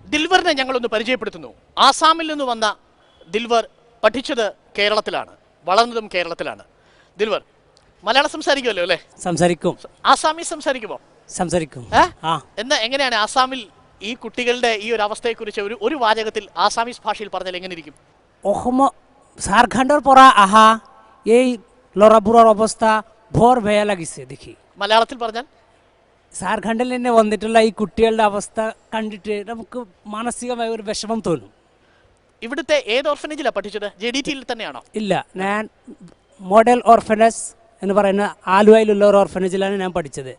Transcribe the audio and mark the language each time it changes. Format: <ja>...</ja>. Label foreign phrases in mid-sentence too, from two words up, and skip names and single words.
<ml>ദിൽവറിനെ ഞങ്ങളൊന്ന് പരിചയപ്പെടുത്തുന്നു. ആസാമിൽ നിന്ന് വന്ന ദിൽവർ പഠിച്ചത് കേരളത്തിലാണ്, വളർന്നതും കേരളത്തിലാണ്. ദിൽവർ മലയാളം സംസാരിക്കുമല്ലോ അല്ലേ? സംസാരിക്കും. ആസാമീസ് സംസാരിക്കുമോ? സംസാരിക്കും. എങ്ങനെയാണ് ആസാമിൽ ഈ കുട്ടികളുടെ ഈ ഒരു അവസ്ഥയെക്കുറിച്ച് ഒരു വാചകത്തിൽ ആസാമീസ് ഭാഷയിൽ പറഞ്ഞാൽ എങ്ങനെ ഇരിക്കും?</ml> <as>ঝাৰখণ্ডৰ পৰা আহা এই ল'ৰাবোৰৰ অৱস্থা বৰ বেয়া লাগিছে দেখি.</as> <ml>മലയാളത്തിൽ പറഞ്ഞാൽ ഝാർഖണ്ഡിൽ നിന്ന് വന്നിട്ടുള്ള ഈ കുട്ടികളുടെ അവസ്ഥ കണ്ടിട്ട് നമുക്ക് മാനസികമായ ഒരു വിഷമം തോന്നും. ഇവിടുത്തെ ഏത് ഓർഫനേജിലാണ് പഠിച്ചത്? JDTയിൽ തന്നെയാണോ? ഇല്ല, ഞാൻ മോഡൽ ഓർഫനേജ് എന്ന് പറയുന്ന ആലുവയിലുള്ള ഒരു ഓർഫനേജിലാണ് ഞാൻ പഠിച്ചത്.</ml>